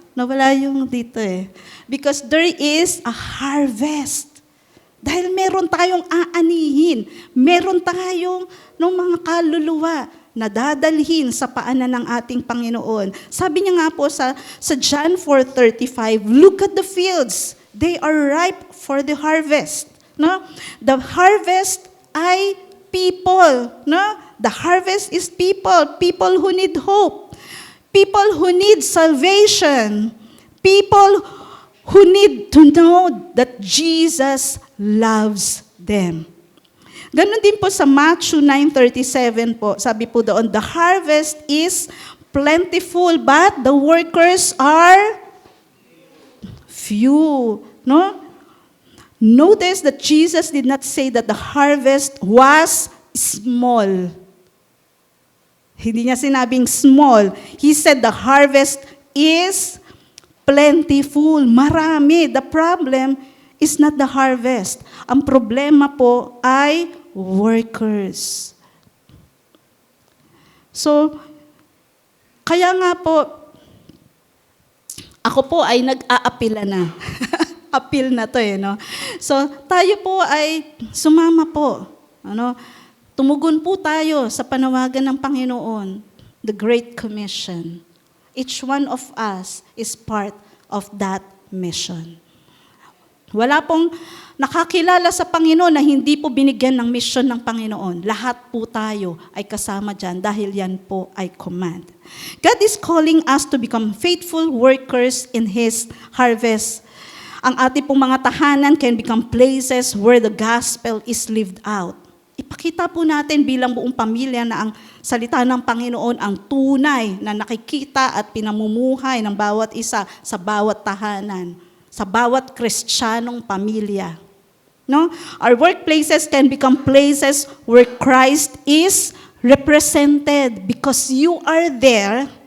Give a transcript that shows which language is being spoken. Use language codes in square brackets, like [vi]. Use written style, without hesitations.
[tl] Nawala yung dito eh. [en] Because there is a harvest. [tl] Dahil meron tayong aanihin, meron tayong mga kaluluwa na dadalhin sa paanan ng ating Panginoon. Sabi niya nga po sa John 4:35, [en] look at the fields. They are ripe for the harvest. No? The harvest ay people. No? The harvest is people. People who need hope. People who need salvation. People who need to know that Jesus loves them. [tl] Ganon din po sa Matthew 9:37 po. Sabi po doon, [en] the harvest is plentiful, but the workers are few. No? Notice that Jesus did not say that the harvest was small. [tl] Hindi niya sinabing [en] small. He said the harvest is plentiful. [tl] Marami. [en] The problem is not the harvest. [tl] Ang problema po ay workers. So, kaya nga po, ako po ay nag-aapila na. Appeal na to eh, no? So, tayo po ay sumama po. Ano? Tumugon po tayo sa panawagan ng Panginoon, the Great Commission. [en] Each one of us is part of that mission. [tl] Wala pong nakakilala sa Panginoon na hindi po binigyan ng mission ng Panginoon. Lahat po tayo ay kasama dyan dahil yan po ay command. [en] God is calling us to become faithful workers in His harvest. [tl] Ang ating pong mga tahanan [en] can become places where the gospel is lived out. [tl] Ipakita po natin bilang buong pamilya na ang salita ng Panginoon ang tunay na nakikita at pinamumuhay ng bawat isa sa bawat tahanan, sa bawat Kristiyanong pamilya. No? [en] Our workplaces can become places where Christ is represented because you are there